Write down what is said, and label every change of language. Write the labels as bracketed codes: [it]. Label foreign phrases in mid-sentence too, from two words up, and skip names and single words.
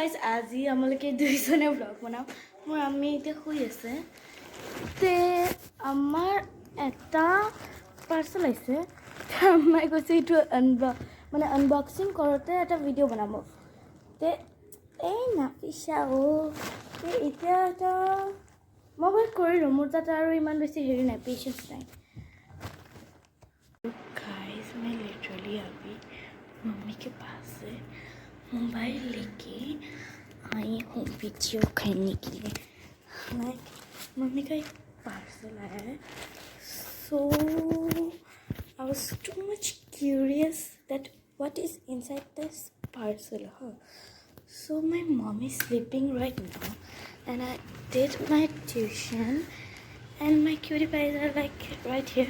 [as] গাইজ আজি আমালোকে দুইজনে ব্লগ বনাম মোৰ আমি এতিয়া শুই আছে তে আমাৰ এটা পাৰ্চেল আহিছে মই কৈছে এইটো মানে আনবক্সিং কৰোঁতে এটা ভিডিঅ' বনাব তে এই নাপিছা তে এতিয়া এটা মই বাৰু কৰিলোঁ মোৰ তাত আৰু ইমান বেছি হেৰি নাই পেচেঞ্চ নাই [hi] गाइस मैं लिटरली अभी मम्मी के पास से मोबाइल लेके आई हूँ वीडियो करने के लिए लाइक मम्मी का एक पार्सल आया है [en] so I was too much curious that what is inside this parcel so my mom is sleeping right now and I did my tuition and my cutie pies are like right here.